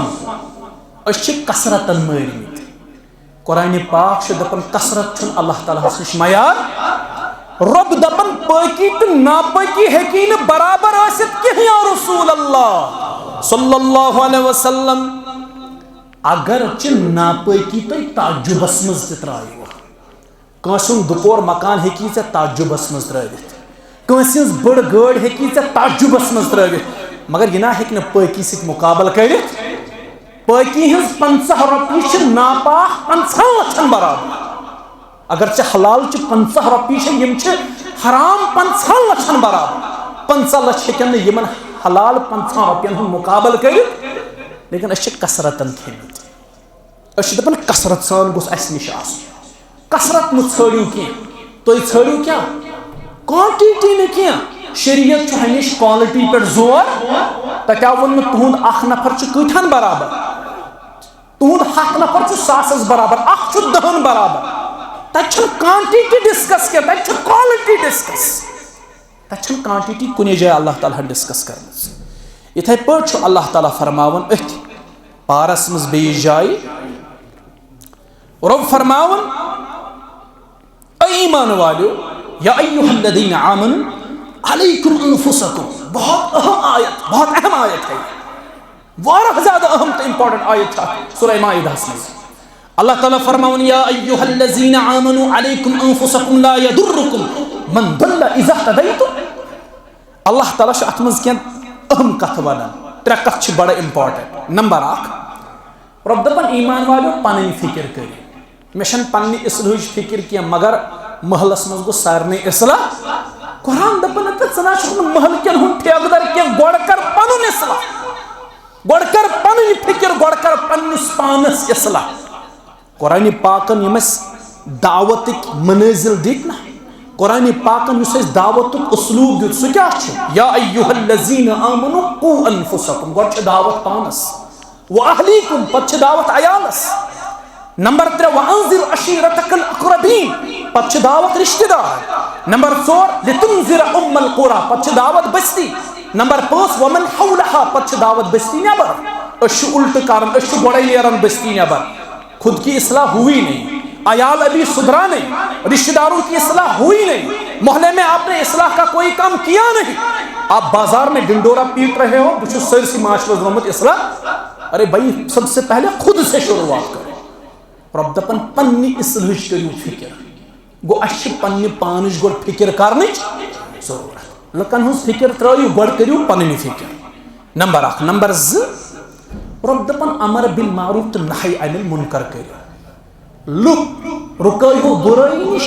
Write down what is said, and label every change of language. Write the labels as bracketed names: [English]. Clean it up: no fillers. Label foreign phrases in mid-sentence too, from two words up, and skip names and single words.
[Kashmiri] أسۍ چھِ کثرتن مٲرمٕتۍ. قرآنِ پاک چھُ دپان کثرت چھُنہٕ اللہ تعالیٰ ہس نِش معیار. رب دپان پٲکی تہٕ ناپٲکی ہیٚکی نہٕ برابر ٲسِتھ کینٛہہ یا رسول اللہ [Arabic] صلی اللہ علیہ وسلم. [Kashmiri] اگر چہ ناپاکی تھی تعجبس مز ترایو کانسن دپور مکان ہیکی ژے تعجبس مز ترٲوِتھ کانسہ بڑ گٲڑۍ ہیکی ژے تعجبس مز ترٲوِتھ مگر یہ نہ ہیٚکہِ نہٕ پٲکی سۭتۍ مقابل کٔرِتھ. پٲکی ہٕنٛز 50 رۄپیہِ چھِ ناپاک 50 لچھن برابر. اگر ژےٚ حلال چھِ 50 رۄپیہِ چھِ یم چھِ حرام 50 لچھن برابر. 50 لچھ ہیٚکن نہٕ یمن حلال 50 رۄپین ہُنٛد مقابل کٔرِتھ. لیکن اس کثرتن کھیمت. اس دپان کثرت سان گوٚژھ اسہِ نِش آسُن. کثرت مہ ژھٲرِو کینٛہہ تُہۍ ژھٲرِو کیٛاہ کوانٹِٹی نہٕ کینٛہہ. شریعت چھُ ہمیشہ کوالٹی پٮ۪ٹھ زور. تتہِ آو وننہٕ تُہُنٛد اکھ نفر چھُ کۭتہن برابر تُہُنٛد 100 نفر چھُ 100 برابر اکھ چھُ 10 برابر. تتہِ چھُنہٕ [English] quantity discuss [Kashmiri] کینٛہہ تتہِ چھُ [English] quality discuss. [Kashmiri] تتہِ چھُنہٕ کانٹِٹی کُنہِ جایہِ اللہ تعالیٰ ڈسکس کرمٕژ. یتھے پٲٹھۍ چھُ اللہ تعالیٰ فرماون أتھۍ پارس منٛز بیٚیِس جایہِ رب فرماون اے ایمان والیو [Arabic] یا ایھا الذین آمنوا علیکم انفسکم. [Urdu] بہت اہم آیت بہت اہم آیت ہے. [Kashmiri] واریاہ زیادہ اہم تو امپارٹنٹ آیت چھِ سورہ مائدہس منٛز. اللہ تعالیٰ فرماون [Arabic] یا ایھا الذین آمنوا علیکم انفسکم لا یضرکم من ضل اذا اهتدیتم. [Kashmiri] اللہ تعالیٰ چھُ اتھ منٛز کینٛہہ اہم کتھ ونان. 3 کتھ چھِ بڑا امپارٹنٹ. نمبر 1 رب دپان ایمان والو پنٕنۍ فکر کٔرِو. مےٚ چھنہٕ پننہِ اصلٲحٕچ فکر کینٛہہ مگر محلس منٛز گوٚژھ سارنٕے اصلاح. قرآن دپان ژٕ نہ چھُکھ نہٕ محل کٮ۪ن ہُنٛد ٹھیکہٕ در کینٛہہ گۄڈٕ کر پنُن اصلاح. گۄڈٕ کر پنٕنۍ فکر گۄڈٕ کر پننِس پانس اصلاح. قرآن پاکن یِم اَسہِ دعوتٕکۍ منٲزل دِتۍ نا قرآن پاکن یُس اَسہِ دعوتُک اسلوب دیُت سُہ کیٛاہ چھُ [Arabic] یا ایھا الذین آمنوا قوا انفسکم. [Kashmiri] گۄڈٕ چھِ دعوت پانس واہلیکم پتہٕ چھِ دعوت عیالس. نمبر 3 [Arabic] وانذر عشیرتک الاقربین [Kashmiri] پتہٕ چھِ دعوت رشتہ دار. نمبر 4 [Arabic] لتنذر ام القرى [Kashmiri] پتہٕ چھِ دعوت بستی. نمبر 5 [Arabic] ومن حولها [Kashmiri] پتہٕ چھِ دعوت بستی نیبر. أسۍ چھِ الٹہٕ کران أسۍ چھِ گۄڈے نیران بستی نیبر. [Urdu] خود کی اصلاح ہوئی نہیں عیال ابھی سدھرا نہیں رشتہ داروں کی اصلاح ہوئی نہیں محلے میں آپ نے اصلاح کا کوئی کام کیا نہیں. آپ بازار میں ڈنڈورا پیٹ رہے ہو [Kashmiri] بچ سرسی معاشرس درمت اصلاح. [Urdu] ارے بھائی سب سے پہلے خود سے شروعات کرو. [Kashmiri] رب دپان پننہِ اصلاحٕچ کٔرِو فکر. گوٚو اَسہِ چھِ پننہِ پانٕچ گۄڈٕ فکر کرنٕچ ضروٗرت. لکن ہز فکر ترٲیِو گۄڈٕ کٔرِو پنٕنۍ فکر نمبر 1 نمبر 2 رۄب دپان [Arabic] امر بالمعروف [Kashmiri] تہٕ [Arabic] نہی عن المنکر [Kashmiri] کٔرِو لُکھ رُکٲیِو بُرٲیی نِش